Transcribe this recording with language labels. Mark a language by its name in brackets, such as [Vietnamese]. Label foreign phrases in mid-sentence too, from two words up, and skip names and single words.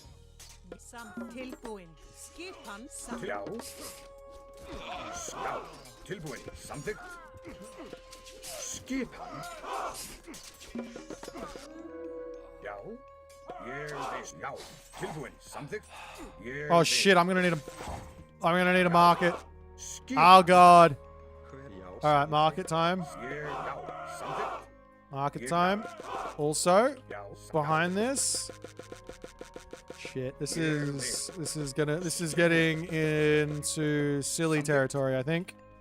[Icelandic] Tilbúin. Skipan. Já. Já. Tilbúin. Samþykkt. Skipan. Já. Ég vil. Já. Tilbúin. Samþykkt. Ég [English] Oh shit, I'm gonna need a market. Oh god. Alright, market time. Market time. Also, behind this. Shit, this is getting into silly territory, I think.